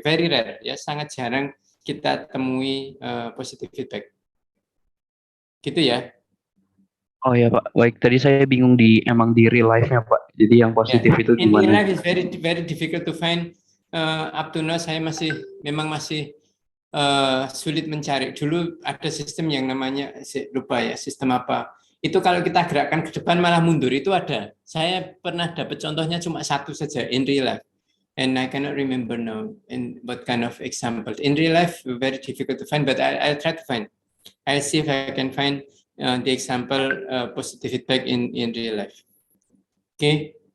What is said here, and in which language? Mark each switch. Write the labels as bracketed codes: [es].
[en] Very rare, [id] ya, sangat jarang kita temui positive feedback. Gitu ya. Oh ya Pak, baik. Tadi saya bingung emang di real life-nya Pak. Jadi yang positif itu [en] In real [id] gimana? [en] life is very difficult to find. Up to now [id] saya memang masih sulit mencari. Dulu ada sistem yang namanya, lupa ya sistem apa. Itu kalau kita gerakkan ke depan malah mundur, itu ada. Saya pernah dapat contohnya cuma satu saja [en] in real life. And I cannot remember now in what kind of example. In real life, very difficult to find, but I'll try to find. I'll see if I can find the example positive feedback in real life. Okay.